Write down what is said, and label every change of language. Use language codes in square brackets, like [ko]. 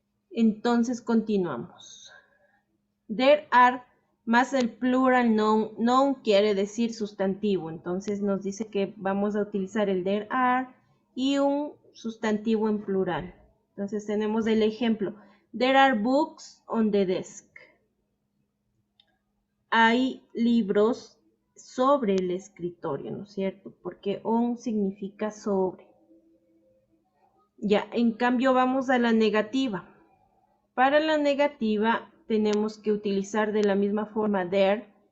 [es] Entonces continuamos. There are más el plural noun. Noun quiere decir sustantivo. Entonces nos dice que vamos a utilizar el there are y un sustantivo en plural. Entonces tenemos el ejemplo. [en] There are books on the desk. [es] Hay libros sobre el escritorio, ¿no es cierto? Porque on significa sobre. Ya, en cambio vamos a la negativa. Para la negativa tenemos que utilizar de la misma forma there.